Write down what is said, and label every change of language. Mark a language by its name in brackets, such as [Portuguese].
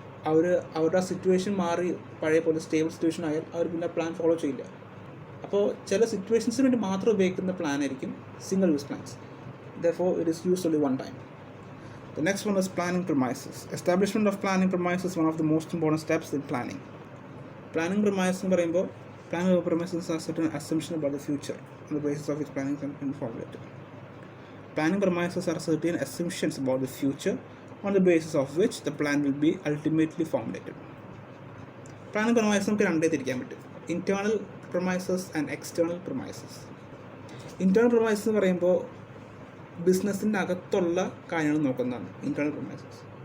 [Malayalam] അവരുടെ ആ സിറ്റുവേഷൻ മാറി പഴയ പോലെ സ്റ്റേബിൾ സിറ്റുവേഷൻ ആയാൽ അവർ പിന്നെ പ്ലാൻ ഫോളോ ചെയ്യില്ല. അപ്പോൾ ചില സിറ്റുവേഷൻസിന് വേണ്ടി മാത്രം ഉപയോഗിക്കുന്ന പ്ലാൻ ആയിരിക്കും single use plans. [English] Therefore, it is used only one time. The next one is planning premises. Establishment of planning premises is one of the most important steps in planning. Planning premises [Malayalam] എന്ന് പറയുമ്പോൾ [English] planning premises are certain assumptions about the future on the basis of which planning can be formulated. Planning premises are certain assumptions about the future on the basis of which the plan will be ultimately formulated. Planning premises [Malayalam] നമുക്ക് രണ്ടേ തിരിക്കാൻ പറ്റും: [English] internal premises and external premises. [Malayalam] Internal premises എന്ന് പറയുമ്പോൾ ബിസിനസ്സിൻ്റെ അകത്തുള്ള കാര്യങ്ങൾ നോക്കുന്നതാണ് ഇൻറ്റേർണൽ പ്രൊമൈസസ്.